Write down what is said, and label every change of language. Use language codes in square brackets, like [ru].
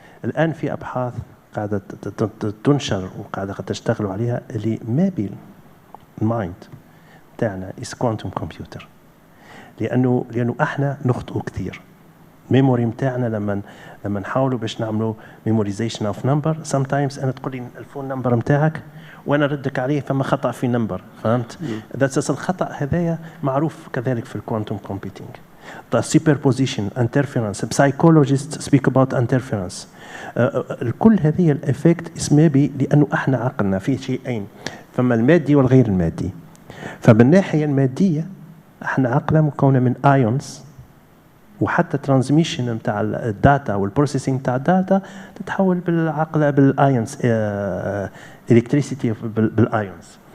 [ar] الآن في أبحاث قاعدة تنشر وقاعدة تشتغلوا عليها، اللي ما بين المايند تاعنا [en] is quantum computer، [ar] لأنه احنا نخطئوا كثير. ميموري متاعنا لما نحاولوا باش نعملوا [en] memorization of number sometimes [ar] أنا تقول لي الفون نمبر متاعك وأنا ردك عليه فما خطأ في نمبر، فهمت؟ [en] that's [ar] الخطأ هذايا معروف كذلك في الكوانتم كومبيوتينج. [en] The superposition, interference, psychologists speak about interference. [ar] كل هذه الافكت اسمها لأنه احنا عقلنا في شيئين، فما المادي والغير المادي. فبالناحية المادية احنا عقلنا مكونة من ايونز، وحتى ترانزميشن نتاع الداتا والبروسيسنج نتاع الداتا تتحول بالعقل بالايونز، الكتريسيتي بالايونز.